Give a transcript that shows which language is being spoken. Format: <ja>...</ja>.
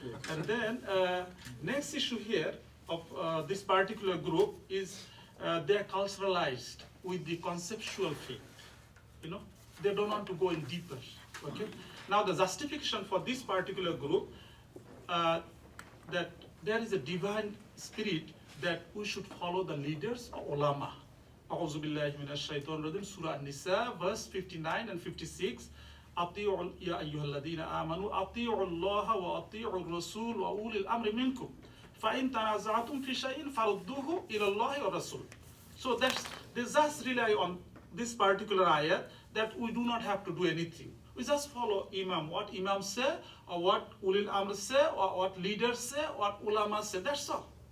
<en>And then next issue here of this particular group is they're culturalized with the conceptual faith. They don't want to go in deeper. Okay. Now the justification for this particular group that there is a divine spirit that we should follow the leaders of ulama.</en> <ar>أعوذ بالله من الشيطان الرجيم سورة النساء</ar> <en>verse 59 and 56</en> <ar>أطيعوا يا أيها الذين آمنوا أطيعوا الله وأطيعوا الرسول وأولي الأمر منكم فإن تنازعتم في شيء فردوه إلى الله والرسول.</ar> <en>So they just rely on this particular ayat that we do not have to do anything. We just follow Imam, what Imam say, or what Ulil Amr say, or what leaders say, what ulama say, that's all.</en>